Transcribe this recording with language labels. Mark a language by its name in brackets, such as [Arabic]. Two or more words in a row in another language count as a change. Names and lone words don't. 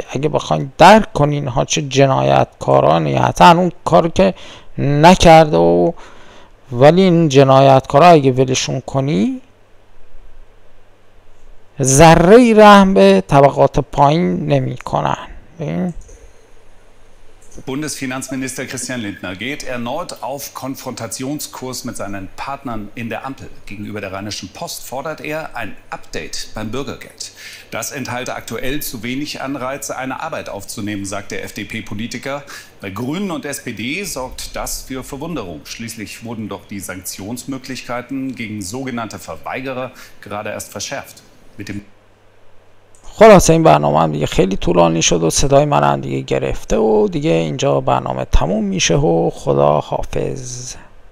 [Persian] اگه بخواین درک کنین ها چه جنایت کارانی، حتی اون کار که نکرده و ولی این جنایتکارا اگه ولشون کنی ذره رحم به طبقات پایین نمی کنن. [German] Bundesfinanzminister Christian Lindner geht erneut auf Konfrontationskurs mit seinen Partnern in der Ampel. Gegenüber der Rheinischen Post fordert er ein Update beim Bürgergeld. Das enthalte aktuell zu wenig Anreize, eine Arbeit aufzunehmen, sagt der FDP-Politiker. Bei Grünen und SPD sorgt das für Verwunderung. Schließlich wurden doch die Sanktionsmöglichkeiten gegen sogenannte Verweigerer gerade erst verschärft. Mit dem [Persian] خلاصه این برنامه هم دیگه خیلی طولانی شد و صدای من هم دیگه گرفته و دیگه اینجا برنامه تموم میشه و خدا حافظ.